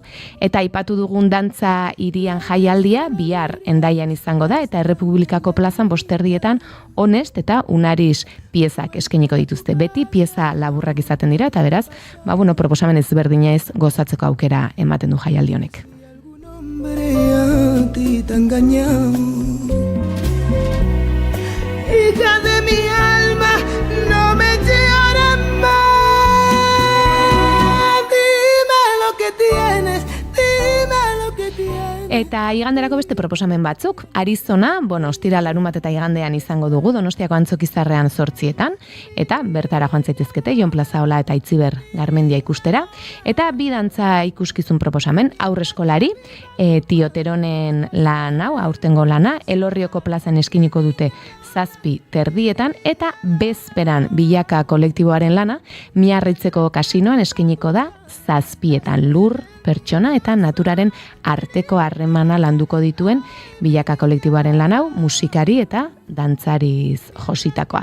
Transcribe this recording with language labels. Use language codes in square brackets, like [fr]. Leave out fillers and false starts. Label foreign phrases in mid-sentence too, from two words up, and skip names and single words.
[eu] Eta aipatu dugun dantza hirian jaialdia bihar Hendaian izango da, eta Errepublikako plazan 5:00 honest eta unariz piezak eskeniko dituzte. Beti pieza laburrak izaten dira, eta beraz, proposamen ezberdina ez gozatzeko aukera ematen du jaialdi honek. [es] Hija de mi alma, no me llores más. Dime lo que tienes, dime lo que tienes. [eu] Eta iganderako beste proposamen batzuk. Arizona, ostira larunbat eta igandean izango dugu, Donostiako Antzokizarrean 8etan, eta bertara joan zaitezkete, Jon Plazaola eta Itziber Garmendia ikustera. Eta bi dantza ikuskizun proposamen, aurreskolari, Tioteronen lan hau, aurtengo lana, Elorrioko plazan eskiniko dute 7:30 eta bezperan Bilaka kolektiboaren lana, Miarritzeko kasinoan eskiniko da 7:00 lur, pertsona eta naturaren arteko harremana landuko dituen Bilaka kolektiboaren lan hau, musikari eta dantzariz jositakoa.